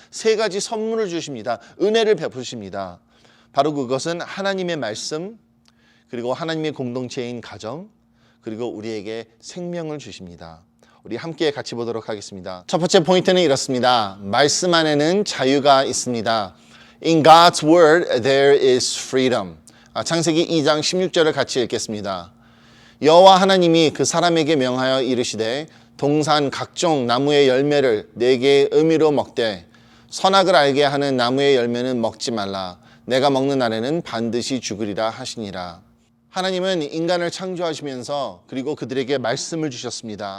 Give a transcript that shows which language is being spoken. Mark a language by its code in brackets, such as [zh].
[ko] 3가지 선물을 주십니다. 은혜를 베푸십니다. 바로 그것은 하나님의 말씀, 그리고 하나님의 공동체인 가정, 그리고 우리에게 생명을 주십니다. 우리 함께 같이 보도록 하겠습니다. 첫 번째 포인트는 이렇습니다. 말씀 안에는 자유가 있습니다. [en] In God's word there is freedom. [ko] 창세기 2장 16절을 같이 읽겠습니다. 여호와 하나님이 그 사람에게 명하여 이르시되 동산 각종 나무의 열매를 4개의 의미로 먹되 선악을 알게 하는 나무의 열매는 먹지 말라. 내가 먹는 날에는 반드시 죽으리라 하시니라. 하나님은 인간을 창조하시면서 그리고 그들에게 말씀을 주셨습니다.